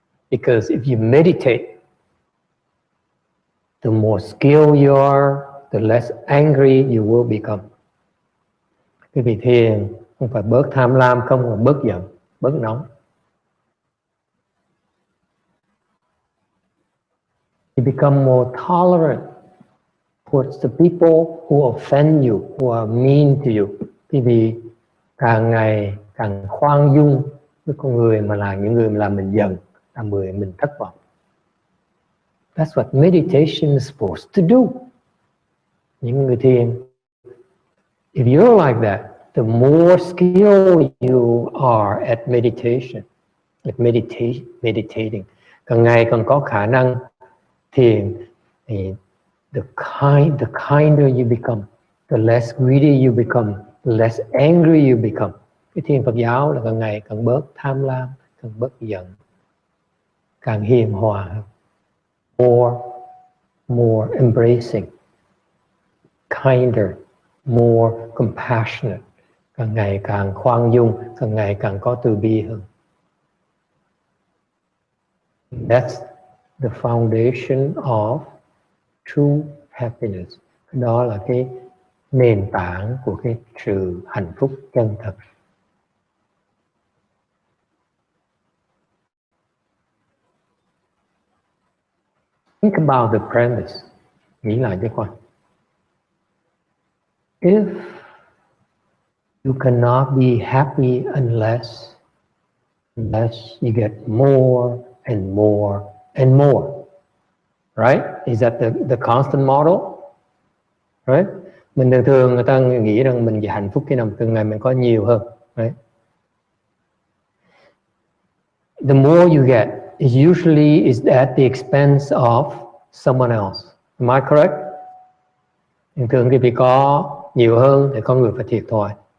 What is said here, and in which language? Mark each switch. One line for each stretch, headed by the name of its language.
English: Because if you meditate, the more skilled you are, the less angry you will become.
Vietnamese: Quý vị thiền không phải bớt tham lam, không, mà bớt giận, bớt nóng.
English: You become more tolerant towards the people who offend you, who are mean to you.
Vietnamese: Quý vị càng ngày càng khoan dung với con người mà là những người mà làm mình giận, làm người mình thất vọng.
English: That's what meditation is supposed to do.
Vietnamese: Những người thiền,
English: if you're like that, the more skilled you are at meditation, at meditating,
Vietnamese: càng ngày càng có khả năng thiền,
English: the kinder you become, the less greedy you become, the less angry you become.
Vietnamese: Cái thiền Phật giáo là càng ngày càng bớt tham lam, càng bớt giận, càng hiền hòa hơn.
English: More embracing, kinder, more compassionate,
Vietnamese: càng ngày càng khoan dung, càng ngày càng có từ bi hơn.
English: That's the foundation of true happiness.
Vietnamese: Đó là cái nền tảng của cái sự hạnh phúc chân thật.
English: Think about the premise.
Vietnamese: Nghĩ lại cho coi.
English: If you cannot be happy unless you get more and more and more, right? Is that the constant model? Right?
Vietnamese: Mình thường người ta nghĩ rằng mình hạnh phúc khi nào từng ngày mình có nhiều hơn, right?
English: The more you get, it usually is at the expense of someone else. Am I correct?
Vietnamese: Thường khi bị có nhiều hơn thì con người phải thiệt thòi.